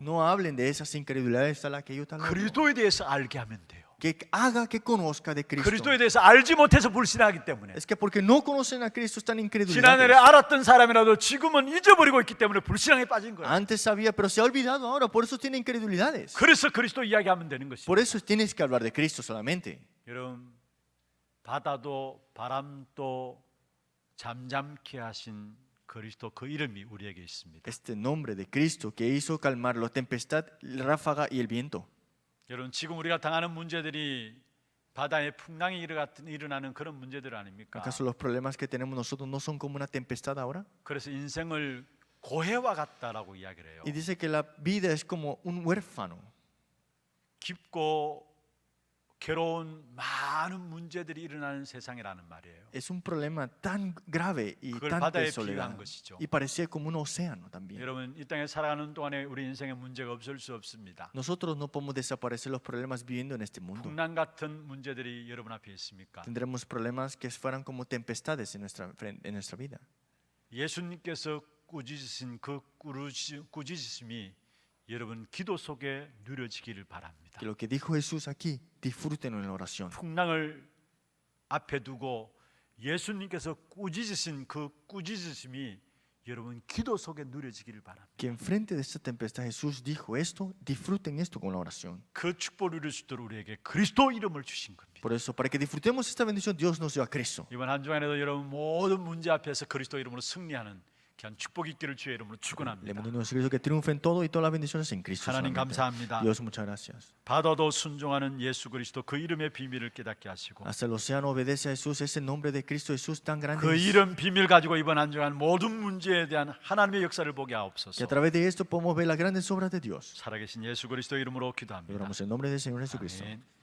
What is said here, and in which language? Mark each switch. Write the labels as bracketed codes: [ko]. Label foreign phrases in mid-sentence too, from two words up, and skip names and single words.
[es] No hablen de esas incredulidades a las que yo tal otro. [ko] 그리스도에 대해서 알게 하면 돼요. [es] Que haga que conozca de Cristo. [ko] 그리스도에 대해서 알지 못해서 불신하기 때문에 [es] Es que porque no conocen a Cristo están [ko] 지난날에 [es] incredulidades. [ko] 알았던 사람이라도 지금은 잊어버리고 있기 때문에 불신앙에 빠진 거예요. [es] Antes sabía, pero se ha olvidado ahora, por eso tiene incredulidades. [ko] 그래서 그리스도 이야기하면 되는 것입니다. [es] Por eso tienes que hablar de Cristo solamente. [ko] 여러분 바다도 바람도 잠잠케 하신 그리스도 그 이름이 우리에게 있습니다. [es] Este nombre de Cristo que hizo calmar la tempestad, la ráfaga y el viento. [ko] 여러분 지금 우리가 당하는 문제들이 바다에 풍랑이 일어나는 그런 문제들 아닙니까? [es] ¿Acaso los problemas que tenemos nosotros no son como una tempestad ahora? [ko] 그래서 인생을 고해와 같다라고 이야기를 해요. [es] Y dice que la vida es como un huérfano. [ko] 깊고 괴로운 많은 문제들이 일어나는 세상이라는 말이에요. [es] Es un problema tan grave y [ko] 그걸 [es] tanta [ko] 바다에 [es] soledad. [ko] 비유한 것이죠. [es] Y parecía como un océano también. [ko] 여러분 이 땅에 살아가는 동안에 우리 인생에 문제가 없을 수 없습니다. [es] Nosotros no podemos desaparecer los problemas viviendo en este mundo. [ko] 풍랑 같은 문제들이 여러분 앞에 있습니까? [es] Tendremos problemas que fueran como tempestades en nuestra vida. [ko] 예수님께서 꾸짖으신 그 꾸짖으심이 여러분 기도 속에 누려지기를 바랍니다. [es] Que lo que dijo Jesús aquí, disfrútenlo en la oración. [ko] 풍랑을 앞에 두고 예수님께서 꾸짖으신 그 꾸짖으심이 여러분 기도 속에 누려지기를 바랍니다. [es] Que enfrente de esta tempestad Jesús dijo esto, disfruten esto con la oración. [ko] 그 축복을 누릴 수 있도록 우리에게 그리스도 이름을 주신 겁니다. [es] Por eso, para que disfrutemos esta bendición, Dios nos dio a Cristo. [ko] 이번 한 주간에도 여러분 모든 문제 앞에서 그리스도 이름으로 승리하는 귀한 축복이 있기를 주의 이름으로 [es] Le [ko] 축원합니다. [es] pedimos a Cristo que triunfen todo y todas las bendiciones en Cristo. [ko] 하나님 [es] solamente. [ko] 감사합니다. [es] Dios, muchas gracias. [ko] 바다도 순종하는 예수 그리스도 그 이름의 비밀을 깨닫게 하시고 [es] Hasta el océano obedece a Jesús, ese nombre de Cristo Jesús tan grande. [ko] 그 [es] es. [ko] 이름 비밀 가지고 이번 한 주간 모든 문제에 대한 하나님의 역사를 보게 [es] Que a [ko] 하옵소서. [es] través de esto podemos ver las grandes obras de Dios. [ko] 살아계신 예수 그리스도 이름으로 기도합니다. [es] Oramos en nombre del Señor Jesucristo. [ko] 아멘.